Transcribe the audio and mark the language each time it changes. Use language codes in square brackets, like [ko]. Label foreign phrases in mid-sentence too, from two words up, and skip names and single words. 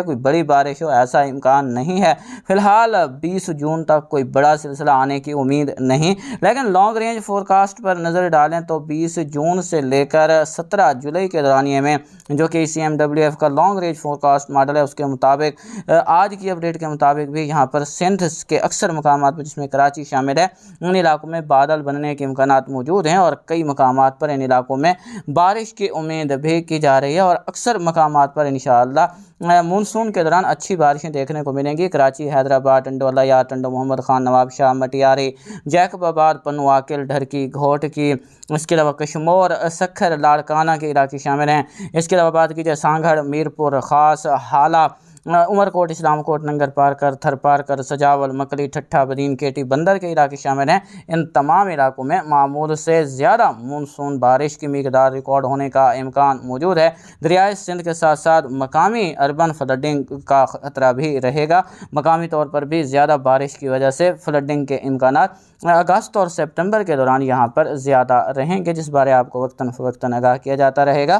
[ur] کوئی بڑی بارش ہو ایسا امکان نہیں ہے۔ فی الحال 20 جون تک کوئی بڑا سلسلہ آنے کی امید نہیں، لیکن [en] long range forecast [ur] پر نظر ڈالیں تو 20 جون سے لے کر 17 جولائی کے دورانیے میں، جو کہ CMWF کا [en] long range forecast model [ur] ہے، اس کے مطابق آج کی اپڈیٹ کے مطابق بھی یہاں پر سندھ کے اکثر مقامات پر، جس میں کراچی شامل ہے، ان علاقوں میں بادل بننے کے امکانات موجود ہیں اور کئی مقامات پر ان علاقوں میں بارش کی امید بھی کی جا رہی ہے. اور اکثر مقامات پر ان شاء اللہ مون سون کے دوران اچھی بارشیں دیکھنے کو ملیں گی. کراچی، حیدرآباد، ٹنڈو الہ یار، ٹنڈو محمد خان، نواب شاہ، مٹیاری، جیکب آباد، پنوعاقل، ڈہرکی، گھوٹکی، اس کے علاوہ کشمور، سکھر، لاڑکانہ کے علاقے شامل ہیں. اس کے علاوہ بات کی جائے سانگھڑ، میرپور خاص، ہالا، عمرکوٹ، اسلام کوٹ، ننگرپارکر، تھرپارکر، سجاول، مکلی، ٹھٹھہ، بدین، کیٹی, بندر کے علاقے شامل ہیں. ان تمام علاقوں میں معمول سے زیادہ مون سون بارش کی مقدار ریکارڈ ہونے کا امکان موجود ہے. دریائے سندھ کے ساتھ ساتھ مقامی [en] urban flooding [ur] کا خطرہ بھی رہے گا. مقامی طور پر بھی زیادہ بارش کی وجہ سے فلڈنگ کے امکانات اگست اور ستمبر کے دوران یہاں پر زیادہ رہیں گے، جس بارے آپ کو وقتاً فوقتاً آگاہ کیا جاتا رہے گا.